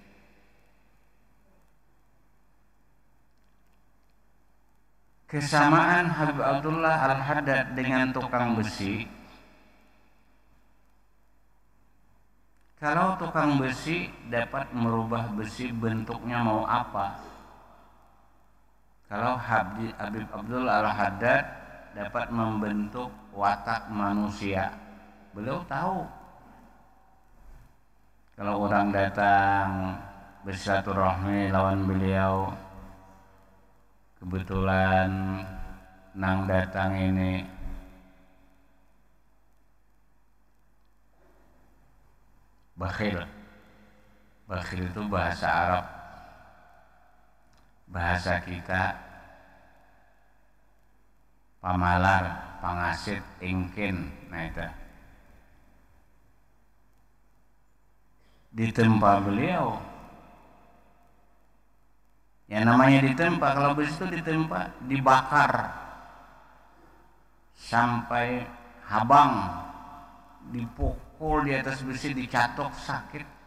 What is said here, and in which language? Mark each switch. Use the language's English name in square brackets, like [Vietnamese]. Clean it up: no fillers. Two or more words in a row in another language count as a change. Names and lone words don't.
[Indonesian] Kesamaan Habib Abdullah Al-Haddad dengan tukang besi, kalau tukang besi dapat merubah besi bentuknya mau apa. Kalau Habib Abdullah Al-Haddad dapat membentuk watak manusia, beliau tahu. Kalau orang datang bersilaturahmi lawan beliau, kebetulan nang datang ini bakhil. Bakhil itu bahasa Arab. Bahasa kita pamalar, [Banjar] pangasit, ingkin. [Indonesian] Nah itu ditempa beliau. Yang namanya ditempa, kalau besi itu ditempa, dibakar sampai habang, dipukul di atas besi, dicatok, sakit.